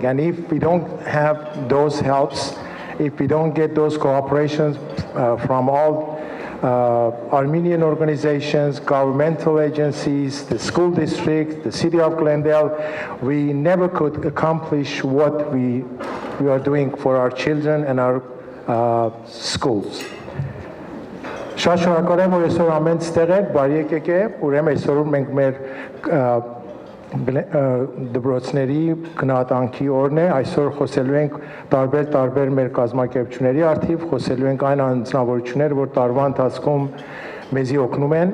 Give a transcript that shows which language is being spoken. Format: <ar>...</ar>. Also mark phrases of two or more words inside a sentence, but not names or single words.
<en>And if we don't have those helps, if we don't get those cooperations from all Armenian organizations, governmental agencies, the school district, the city of Glendale, we never could accomplish what we are doing for our children and our schools.</en> <hy>Շատ շնորհակալ եմ, որ այսօր ամեն տեղ եք, բարի եկեք է, ուրեմն այսօր մենք մեր դպրոցների գնահատանքի օրն է, այսօր խոսելու ենք տարբեր մեր կազմակերպությունների արդիվ, խոսելու ենք այն անձնավորությունները, որ տարվա ընթացքում մեզի օգնում են,</hy>